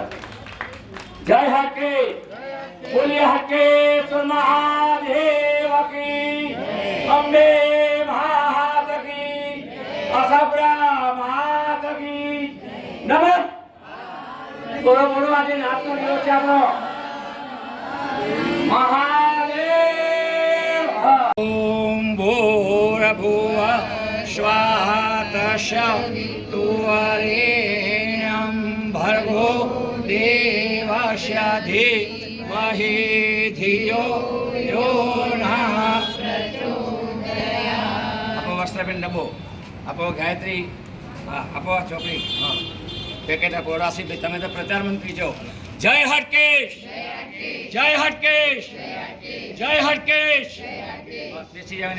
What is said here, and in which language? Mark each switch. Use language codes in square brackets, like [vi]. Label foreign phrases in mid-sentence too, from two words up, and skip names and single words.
[gu] જય હટકેશ, બોલીએ હટકેશ્વર મહાદેવ કી, અંબે માત કી, અસબરા માત કી। નમઃ બોલો બોલો, આજે નાતનો દિવસ છે આપણો। મહાદેવ। [sa] ઓમ ભો भूव स्वाहा तस्य तुवरेण्यं भर्गो देवस्य धीमहि धियो यो नः [gu] આપો વસ્ત્રબેન ડબ્બો આપો ગાયત્રી આપો ચોકડી પેકેટ આપો રાશિભાઈ તમે તો પ્રચાર મંત્રી છો જય હટકેશ જય હટકેશ જય હટકેશ બેસી જાવ ને